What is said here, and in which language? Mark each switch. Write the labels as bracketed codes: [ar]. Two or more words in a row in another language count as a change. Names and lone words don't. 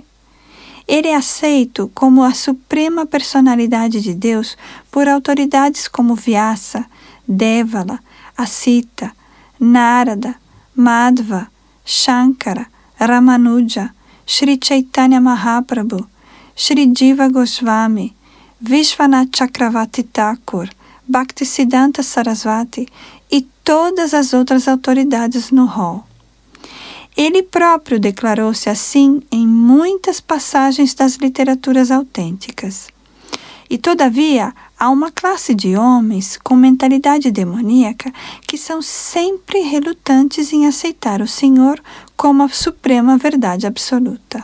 [pt] Ele é aceito como a suprema personalidade de Deus por autoridades como Vyasa, Devala, Asita, Narada, Madhva, Shankara, Ramanuja, Sri Chaitanya Mahaprabhu, Sri Jiva Goswami, Vishwanath Chakravarti Thakur, Bhaktisiddhanta Sarasvati e todas as outras autoridades no hall. Ele próprio declarou-se assim em muitas passagens das literaturas autênticas. E, todavia, há uma classe de homens com mentalidade demoníaca que são sempre relutantes em aceitar o Senhor como a suprema verdade absoluta.